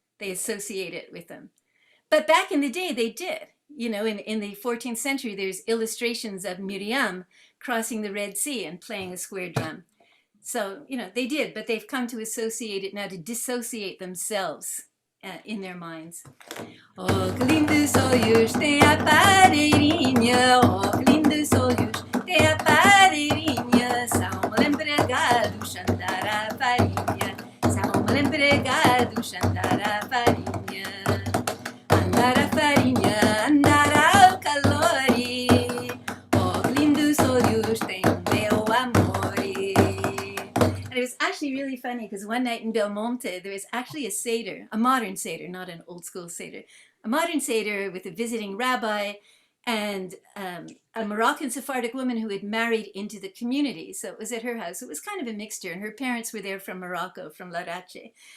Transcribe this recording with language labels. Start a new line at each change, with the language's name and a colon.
English: They associate it with them. But back in the day, they did. You know, in the 14th century, there's illustrations of Miriam crossing the Red Sea and playing a square drum. So, you know, they did, but they've come to associate it now, to dissociate themselves in their minds.
Portuguese: Oh, que lindos olhos tem a padeirinha, oh, que lindos olhos tem a padeirinha, são empregados andar a farinha, são empregados andar a farinha, andar a farinha, andar ao calore, oh, que lindos olhos tem meu amore.
English: And it was actually really funny because one night in Belmonte, there was actually a Seder, a modern Seder, not an old school Seder, a modern Seder with a visiting rabbi and a Moroccan Sephardic woman who had married into the community. So it was at her house. It was kind of a mixture, and her parents were there from Morocco, from Larache.